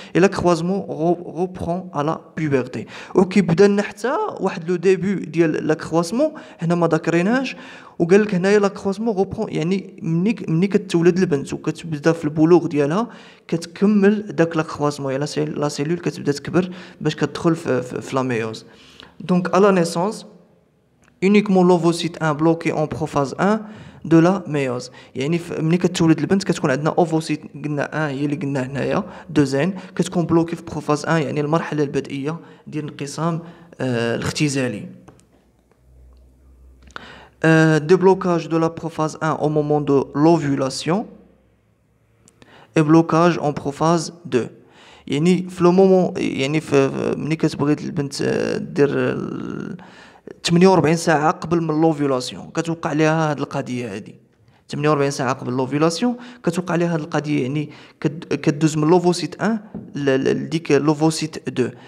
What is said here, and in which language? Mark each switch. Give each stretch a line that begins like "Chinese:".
Arabic: الا كروازمون روبرون على بوبرتي، وكيبدا لنا حتى واحد لو ديبي ديال لا كروازمون هنا ما ذكريناش. وقال لك هنايا لا كروازمون روبرون يعني ملي كتولد البنت وكتبدا في البلوغ ديالها كتكمل داك لا كروازمون، يعني لا سيلول كتبدا تكبر باش كتدخل في لا ميوز.
French: دونك à la naissance uniquement l'ovocyte 1 bloqué en prophase 1 de la méiose.
Arabic: يعني ملي كتولد البنت كتكون عندنا اوفوسيت قلنا هي اللي قلنا هنايا 2 كتكون بلوكي في بروفاز 1، يعني المرحله البدئيه ديال الانقسام الاختزالي.
French: déblocage de la prophase 1 au moment de l'ovulation et blocage en prophase 2.
Arabic: يعني في لو مومون، يعني ملي كتبغي البنت دير 48 ساعه قبل من لوفيلاسيون كتوقع ليها هاد القضيه هادي. 48 ساعه قبل لوفيلاسيون كتوقع ليها هاد القضيه، يعني كدوز من لوفوسيت 1 لديك لوفوسيت 2.